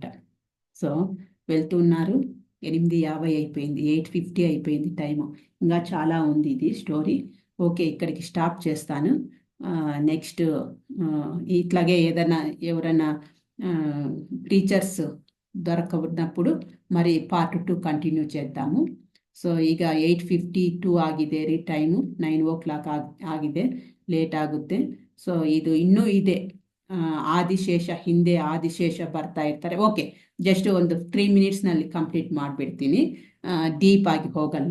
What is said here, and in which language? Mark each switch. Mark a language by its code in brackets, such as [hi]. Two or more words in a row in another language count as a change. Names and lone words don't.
[te] సో వెళ్తున్నారు, 8:50 అయిపోయింది, 8:50 అయిపోయింది టైము. ఇంకా చాలా ఉంది ఇది స్టోరీ. ఓకే, ఇక్కడికి స్టాప్ చేస్తాను. నెక్స్ట్ ఇట్లాగే ఎవరైనా టీచర్స్ దొరకనప్పుడు మరి పార్ట్ 2 కంటిన్యూ చేద్దాము. [kn] ಸೊ ಈಗ 8:52 ಆಗಿದೆ ರೀ ಟೈಮು, 9 o'clock ಆಗಿದೆ, ಲೇಟ್ ಆಗುತ್ತೆ. ಸೊ ಇದು ಇನ್ನೂ ಇದೆ, ಆದಿಶೇಷ ಹಿಂದೆ ಆದಿಶೇಷ ಬರ್ತಾ ಇರ್ತಾರೆ. ಓಕೆ, ಜಸ್ಟ್ ಒಂದು 3 minutesನಲ್ಲಿ ಕಂಪ್ಲೀಟ್ ಮಾಡಿಬಿಡ್ತೀನಿ, ಡೀಪ್ ಆಗಿ ಹೋಗಲ್ಲ.